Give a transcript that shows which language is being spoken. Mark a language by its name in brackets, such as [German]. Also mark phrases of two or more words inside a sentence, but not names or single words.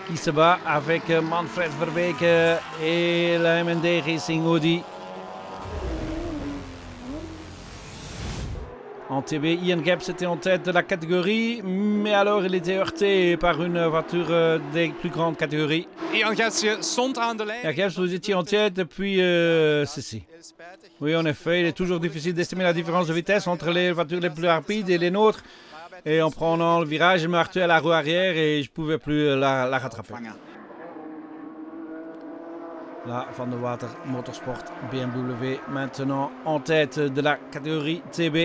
[French] qui se bat avec Manfred Verbeke et la MND Racing Audi. En TB, Ian Gibbs était en tête de la catégorie, mais alors il était heurté par une voiture des plus grandes catégories. [Dutch] Ian Gibbs stond aan de lijn. Ian Gibbs, [French] vous étiez en tête depuis ceci. Oui, en effet, il est toujours difficile d'estimer la différence de vitesse entre les voitures les plus rapides et les nôtres. Et en prenant le virage, je me heurtais à la roue arrière et je ne pouvais plus la rattraper. Là, Van der Water Motorsport BMW maintenant en tête de la catégorie TB.